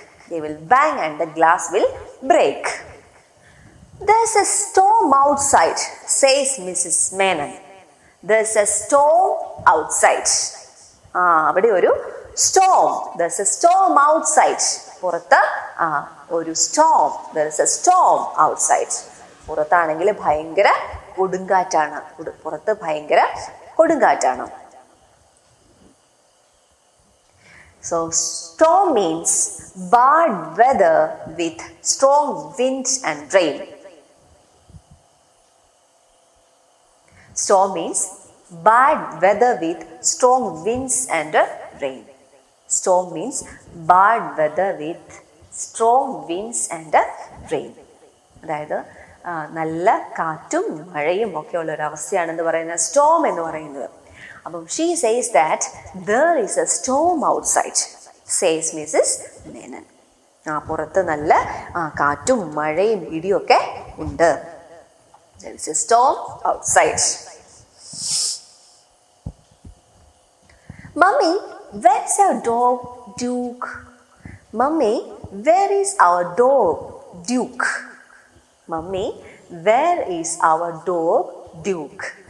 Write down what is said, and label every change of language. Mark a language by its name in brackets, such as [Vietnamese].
[English] They will bang and the glass will break. There's a storm outside, says Mrs. Menon. There's a storm outside. [Malayalam] അവിടെ ഒരു storm. [English] There's a storm outside. [Malayalam] പുറത്ത് ഒരു storm. [English] There's a storm outside. [Malayalam] പുറത്താണെങ്കിൽ ഭയങ്കര കൊടുങ്കാറ്റാണ്. പുറത്ത് ഭയങ്കര കൊടുങ്കാറ്റാണ്. [English] So storm means bad weather with strong winds and rain. Storm means bad weather with strong winds and rain. Storm means bad weather with strong winds and rain. [Malayalam] അതായത് നല്ല കാറ്റും മഴയും ഒക്കെ ഉള്ള ഒരു അവസ്ഥയാണെന്ന് പറയുന്നത് സ്റ്റോം എന്ന് പറയുന്നത്. [English] അപ്പം she says that there is a storm outside, says Mrs. Menon. [Malayalam] പുറത്ത് നല്ല കാറ്റും മഴയും ഇടിയൊക്കെ ഉണ്ട്. [English] There is a storm outside. Mummy, where is our dog Duke? Mummy, where is our dog Duke? Mummy, where is our dog Duke?